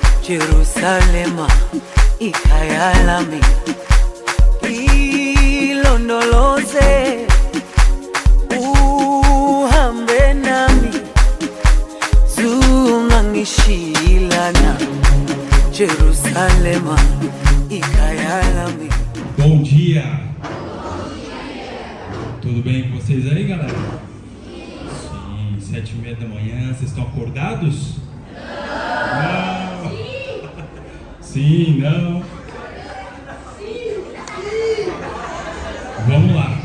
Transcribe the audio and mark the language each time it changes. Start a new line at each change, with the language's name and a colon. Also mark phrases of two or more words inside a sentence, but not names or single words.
Zulu: Jerusalema ikhaya lami, ilondoloze uhambe nami, zungangishilana. Jerusalema ikhaya lami.
Portuguese: Bom dia! Tudo bem com vocês aí, galera? Sim, 7h30 da manhã, vocês estão acordados? Não! Sim, não? Vamos lá!